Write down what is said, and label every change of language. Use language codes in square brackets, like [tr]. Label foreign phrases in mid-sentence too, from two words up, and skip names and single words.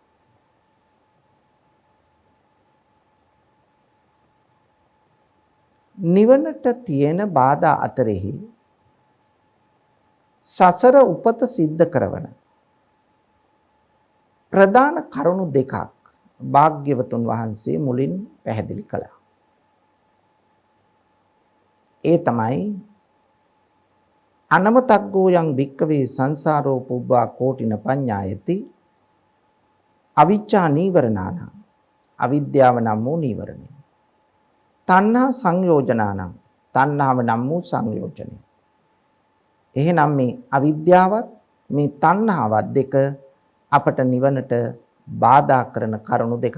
[si] නිවනට තියෙන බාධා අතරෙහි සසර උපත සිද්ධ කරවන ප්‍රධාන කරුණු දෙකක් භාග්‍යවතුන් වහන්සේ මුලින් පැහැදිලි කළා. ඒ තමයි [pi] අනමතග්ගෝ යං භික්කවේ සංසාරෝ පුබ්බා කෝටින පඤ්ඤායති අවිච්ඡා නීවරණාන [si] අවිද්‍යාව නම් වූ නීවරණය. [pi] තණ්හා සංයෝජනානම් [si] තණ්හාව නම් වූ සංයෝජනය. එහෙනම් මේ අවිද්‍යාවත් මේ තණ්හාවත් දෙක අපට නිවනට බාධා කරන කරුණු දෙකක්.